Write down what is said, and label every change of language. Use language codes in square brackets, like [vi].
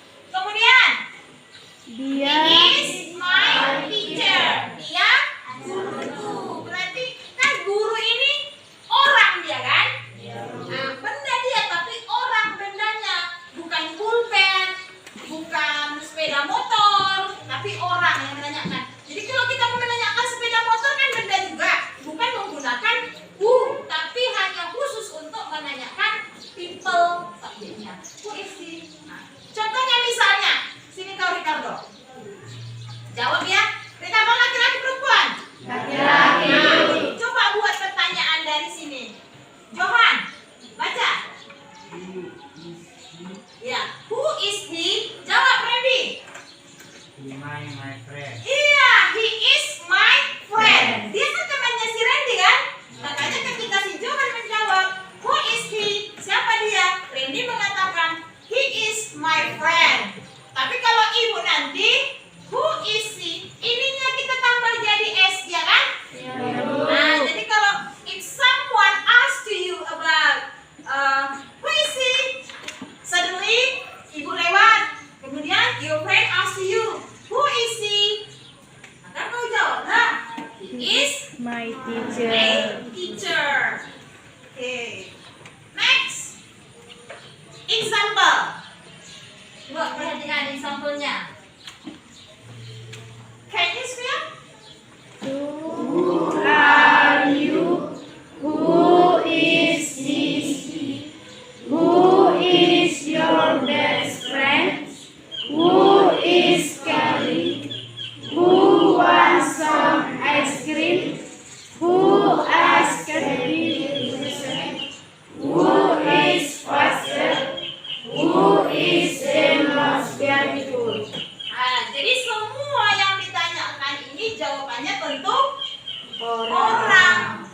[id] Kemudian [en] he is my teacher. [id] Dia guruku. Berarti kan guru ini orang dia kan? Nah, benda dia tapi orang bendanya. Bukan pulpen, bukan sepeda motor, tapi orang yang menanyakan. Jadi kalau kita mau menanyakan sepeda motor kan benda juga, bukan menggunakan who, tapi hanya khusus untuk menanyakan people subjeknya. [en] Who is he? [id] Nah, contohnya misalnya, sini kau Ricardo. Jawab ya. Ricardo laki-laki perempuan? Laki-laki. Nah, coba buat pertanyaan dari sini. Johan, baca. [en] Ya, who is he? [id] Jawab [en] Randy. My friend. [id] Iya, [en] he is my friend. [id] Dia kan temannya si Randy kan? Makanya ketika si Johan menjawab, [en] who is he? [id] Siapa dia? Randy mengatakan, [en] he is my friend. [id] Tapi kalau ibu nanti, [en] who is he? [id] Ininya kita tambah jadi S, ya kan? Nah, jadi kalau [en] if someone asks to you about who is he? Suddenly, [id] ibu lewat. [en] Kemudian your friend asks to you, who is he? [id] Maka kau jawablah, [en] he is My a teacher. Okay. Next. Example. [id] Coba perhatikan example-nya. [en] Can you spell? Who are you? Who is this? Who is your best friend? Who is Kelly? Who wants some ice cream? Who asked me to listen? Who is faster? Who is the most beautiful? [id] Nah, jadi semua yang ditanyakan ini jawabannya tentu orang.